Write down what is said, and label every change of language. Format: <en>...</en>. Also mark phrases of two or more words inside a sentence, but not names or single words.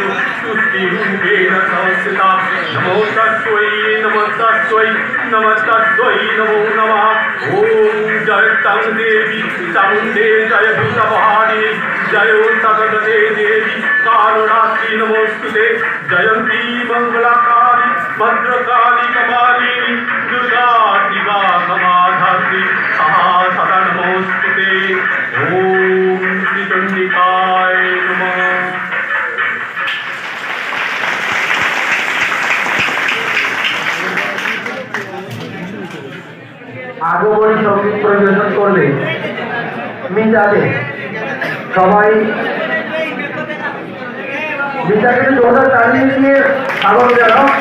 <sa>तुष्टिरूपेण संस्थिता नमो तस्मै नमो तस्मै नमो तस्मै नमो नमः ॐ जय तं देवी चामुण्डे जय भूतभारिणी जय सगदे देवी कारुणात्री नमोस्तुते जयन्ती मङ्गलाकारि भद्रकाली कपालिनी दुर्गा शिवा क्षमाधात्री सहा सदा नमोस्तुते ॐ श्रीचण्डिकाय नमः।</sa> <bn>আগমনী সঙ্গীত পরিবেশন করবে মিতাকে সবাই মিতাকে জোরদার তালি দিয়ে স্বাগত জানাও।</bn>